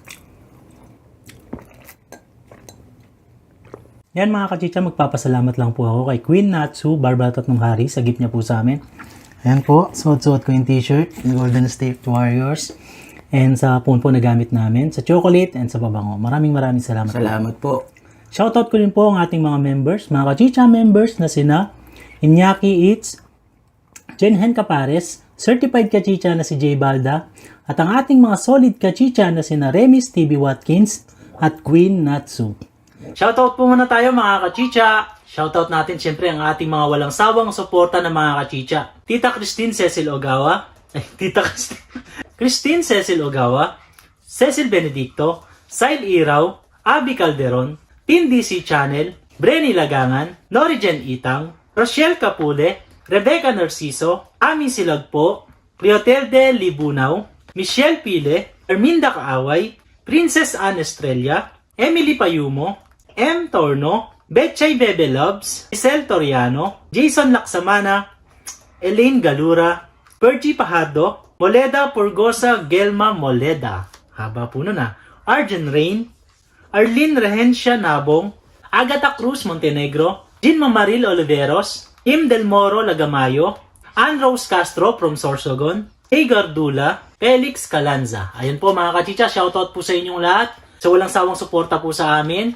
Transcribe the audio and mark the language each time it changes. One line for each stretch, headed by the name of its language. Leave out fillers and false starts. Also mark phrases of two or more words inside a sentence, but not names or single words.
Filipino: Yan mga kachicha, magpapasalamat lang po ako kay Queen Natsu, Barbara Tatlong Hari, sa gift niya po sa amin. Ayan po, suot-suot ko yung t-shirt, yung Golden State Warriors. And sa phone po na gamit namin, sa chocolate and sa babango. Maraming salamat po. Salamat po. Shoutout ko rin po ang ating mga members, mga kachicha members na sina Iñaki Eats, Jenhen Capares, Certified Kachicha na si Jay Balda, at ang ating mga solid kachicha na sina Remis TV Watkins at Queen Natsu. Shoutout po muna tayo mga kachicha. Shoutout natin siyempre ang ating mga walang sawang suporta ng mga kachicha. Tita Christine Cecil Ogawa, Christine Cecil Ogawa, Cecil Benedicto, Sile Iraw, Abby Calderon, Team DC Channel, Brenny Lagangan, Norigen Itang, Rochelle Capule, Rebecca Narciso, Ami Silagpo, Cleotelde Libunaw, Michelle Pile, Erminda Kaaway, Princess Anne Estrella, Emily Payumo, M. Torno, Betchay Bebe Loves, Isel Toriano, Jason Laksamana, Elaine Galura, Pergy Pahado, Moleda Purgosa Gelma Moleda, haba po nun Arjen Rain, Arlene Rehencia Nabong, Agatha Cruz Montenegro, Jean Mamaril Oliveros, Im Del Moro Lagamayo, Ann Rose Castro from Sorsogon, Hagar Dula, Felix Calanza. Ayun po mga kachicha, shoutout po sa inyong lahat. Sa walang sawang suporta po sa amin.